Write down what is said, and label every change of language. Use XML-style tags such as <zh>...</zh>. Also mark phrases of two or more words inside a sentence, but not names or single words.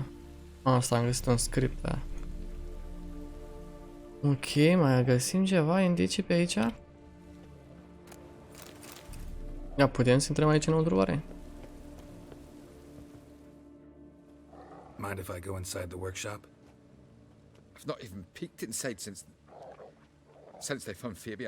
<ro>Asta am găsit un script aia. Ok, mai găsim ceva indicii pe aici? Ia, putem să intrăm aici înăuntru oare?</ro> <en>Mind if I go inside the workshop? I've not even peeked inside since they found Fabian.</en>